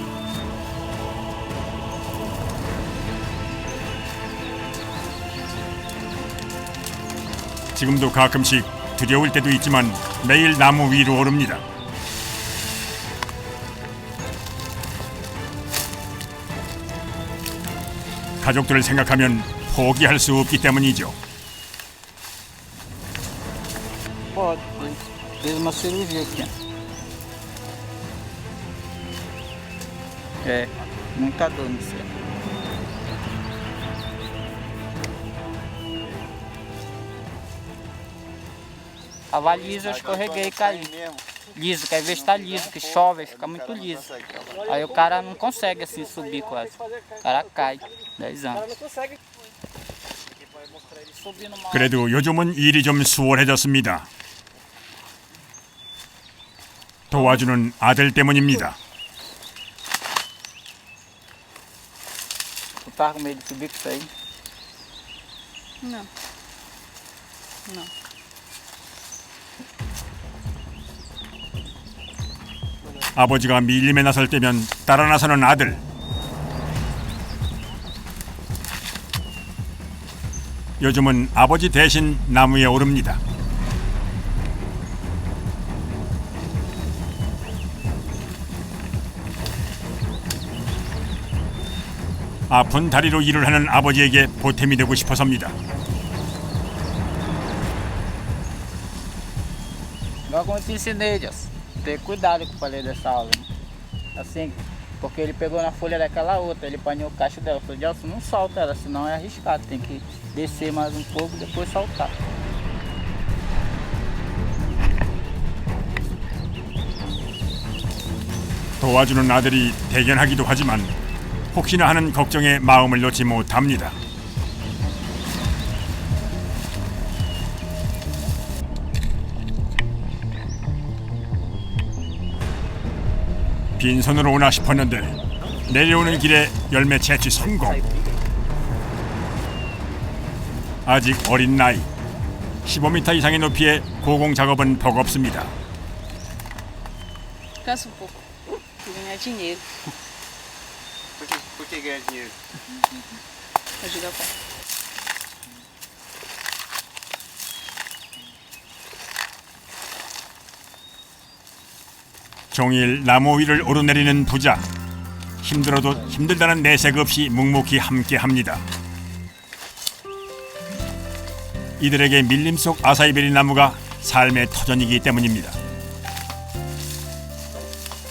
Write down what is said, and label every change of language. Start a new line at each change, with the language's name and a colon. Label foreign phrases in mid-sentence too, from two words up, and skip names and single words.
Korean: 지금도 가끔씩 두려울 때도 있지만 매일 나무 위로 오릅니다. 가족들을 생각하면 포기할 수 없기 때문이죠.
Portuguese: Pode. Fez uma cirurgia aqui. É, muita dor nisso aí. Tava liso, eu escorreguei e caí. Liso, que às vezes tá liso, que chove, fica muito liso. Aí o cara não consegue assim subir quase. O cara cai. 10 anos.
Korean: 그래도 요즘은 일이 좀 수월해졌습니다. 도와주는 아들 때문입니다.
Portuguese: Tu tava com medo de subir com isso aí? Não. Não.
Korean: 아버지가 밀림에 나설 때면 따라 나서는 아들. 요즘은 아버지 대신 나무에 오릅니다. 아픈 다리로 일을 하는 아버지에게 보탬이 되고 싶어서입니다.
Portuguese: Igual como eu te ensinei, Deus. Ter cuidado que eu falei dessa aula. Assim, porque ele pegou na folha daquela outra, ele apanhou o cacho dela. Eu falei, Gelson, não solta ela, senão é arriscado. Tem que descer mais um pouco e depois soltar.
Korean: 도와주는 아들이 대견하기도 하지만 혹시나 하는 걱정에 마음을 놓지 못합니다. 빈손으로 오나 싶었는데 내려오는 길에 열매 채취 성공. 아직 어린 나이 15m 이상의 높이의 고공 작업은 버겁습니다.
Portuguese: Cansa um pouco. Ganhar dinheiro. Por que ganhar dinheiro? Ajudar o pai.
Korean: 종일 나무 위를 오르내리는 부자. 힘들어도 힘들다는 내색 없이 묵묵히 함께합니다. 이들에게 밀림 속 아사이베리 나무가 삶의 터전이기 때문입니다.